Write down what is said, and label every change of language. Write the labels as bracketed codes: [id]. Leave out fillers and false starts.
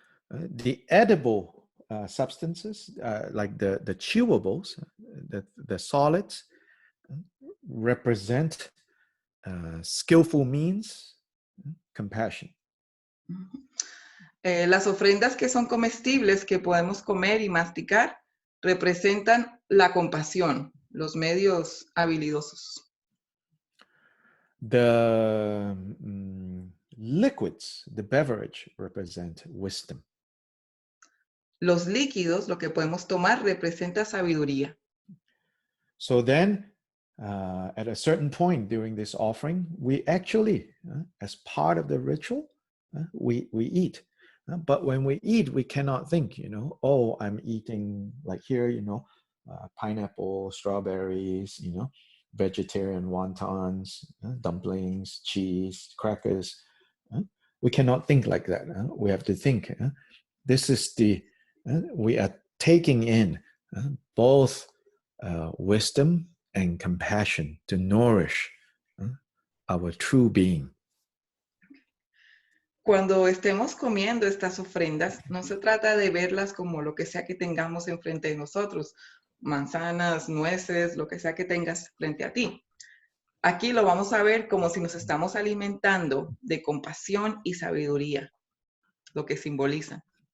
[en] The edible substances, like the chewables, the solids, represent skillful means, compassion. [es] Las ofrendas que son comestibles, que podemos comer y masticar, representan la compasión, los medios habilidosos. [en] The liquids, the beverage, represent wisdom. [es] Los líquidos, lo que podemos tomar, representa sabiduría. [en] So then, at a certain point during this offering, we actually, as part of the ritual, we eat. But when we eat, we cannot think, oh, I'm eating, like here, pineapple, strawberries, vegetarian wontons, dumplings, cheese, crackers. We cannot think like that. We have to think. This is we are taking in both wisdom and compassion to nourish our true being. [es] Cuando estemos comiendo estas ofrendas, no se trata de verlas como lo que sea que tengamos enfrente de nosotros, manzanas, nueces, lo que sea que tengas frente a ti. Aquí lo vamos a ver como si nos estamos alimentando de compasión y sabiduría, lo que simboliza.